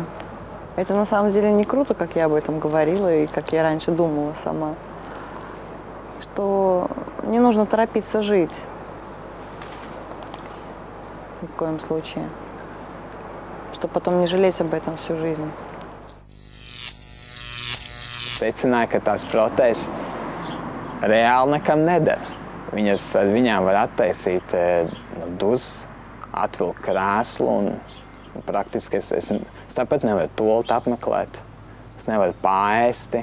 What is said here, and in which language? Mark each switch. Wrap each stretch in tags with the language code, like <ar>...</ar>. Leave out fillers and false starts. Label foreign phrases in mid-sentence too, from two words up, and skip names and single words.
<ru>Это на самом деле не круто, как я об этом говорила и как я раньше думала сама. Что не нужно торопиться жить. Ни в коем случае. Чтобы потом не жалеть об этом всю жизнь.</ru> <lv>Secināja, ka tās protēzes reāli nekam neder. Ar viņām var attaisīt duzas, atvilkt krēslu un praktiski es tāpat nevaru toaleti apmeklēt, es nevaru paēsti.</lv>